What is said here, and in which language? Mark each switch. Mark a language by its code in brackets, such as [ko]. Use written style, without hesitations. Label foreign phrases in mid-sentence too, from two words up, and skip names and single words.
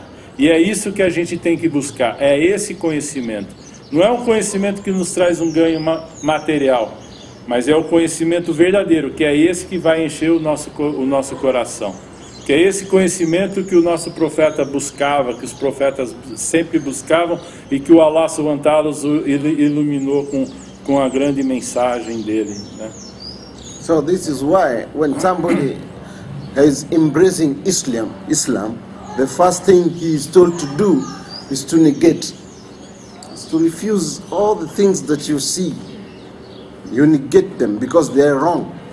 [pt] E é isso que a gente tem que buscar, é esse conhecimento. Não é um conhecimento que nos traz um ganho material, mas é o conhecimento verdadeiro, que é esse que vai encher o nosso coração. Que é esse conhecimento que o nosso profeta buscava, que os profetas sempre buscavam e que o [ar] الله سبحانه وتعالى [pt] iluminou com a grande mensagem dele, né? [en] So this is why when somebody is embracing Islam, the first thing he is told to do is to negate, is to refuse all the things that you see. You negate them because they are wrong.